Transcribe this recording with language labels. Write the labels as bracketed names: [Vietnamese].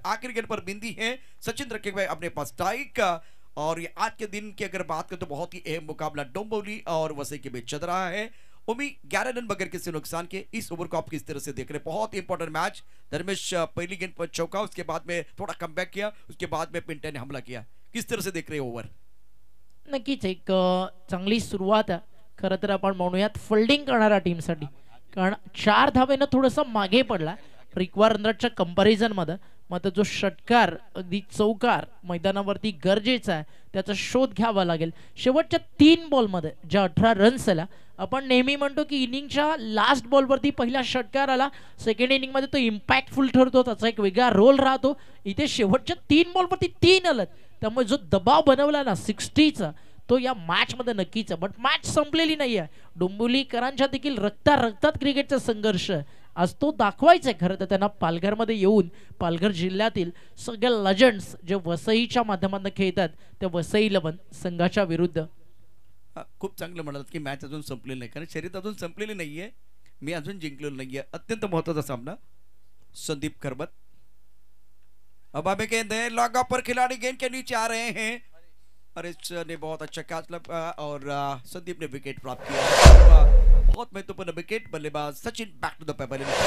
[Hindi] आखिरी गेंद पर बिंदी है, सचिन रखे हुए अपने पास स्ट्राइक। और ये आज के दिन की अगर बात करें तो बहुत ही अहम मुकाबला डोंबिवली और वसई के बीच चल रहा है। उम्मीद 11 रन बगैर किसी नुकसान के। इस ओवर को आप किस तरह से देख रहे हैं? बहुत इंपॉर्टेंट मैच। धर्मेश पहली गेंद पर चौका, उसके बाद में थोड़ा कमबॅक किया, उसके बाद में पिंटर ने हमला किया। किस तरह से देख रहे ओवर? [Marathi] नक्कीच एक चांगली सुरुवात आहे. खरं तर आपण म्हणूयात फिल्डिंग करणाऱ्या टीमसाठी, कारण 4 धावेनं थोडंसं मागे पडला रिक्वायर रनच्या कंपॅरिझन मध्ये. मात्र जो षटकार अगदी चौकार मैदानावरती गरजेचा आहे, त्याचा शोध घ्यावा लागेल. शेवटच्या 3 बॉलमध्ये ज्या 18 रन्स आल्या, आपण नेहमी म्हणतो की इनिंगच्या लास्ट बॉलवरती पहिला षटकार आला, सेकंड इनिंगमध्ये तो इम्पॅक्टफुल ठरतो, त्याचा एक वेगळा रोल राहतो. इथे शेवटच्या 3 बॉलवरती 3 आलेत, त्यामुळे जो दबाव बनवला ना 60चा, तो या मॅच मध्ये नक्कीच आहे. बट मॅच संपलेली नाही आहे. डोंबिवलीकरांच्या देखील रक्तात क्रिकेटचा संघर्ष आहे. आज तो दाखवायचा आहे. खरं तर त्यांना पालघरमध्ये येऊन पालघर जिल्ह्यातील सगळे लेजंड्स जे वसईच्या माध्यमातून खेळतात, त्या वसई 11 संघाच्या विरुद्ध. खूप चांगलं म्हणालात की मॅच अजून संपलेली नाही, कारण शर्यत अजून संपलेली नाहीये, मी अजून जिंकलेलो नाहीये. अत्यंत महत्त्वाचा सामना. [Hindi] संदीप खरबत, अब हमें गेंद है, लॉन्ग ऑफ पर खिलाड़ी गेंद के नीचे आ रहे हैं। हरीश ने बहुत अच्छा कैच और संदीप ने विकेट प्राप्त किया। बहुत महत्वपूर्ण विकेट। बल्लेबाज Sachin back to the paper.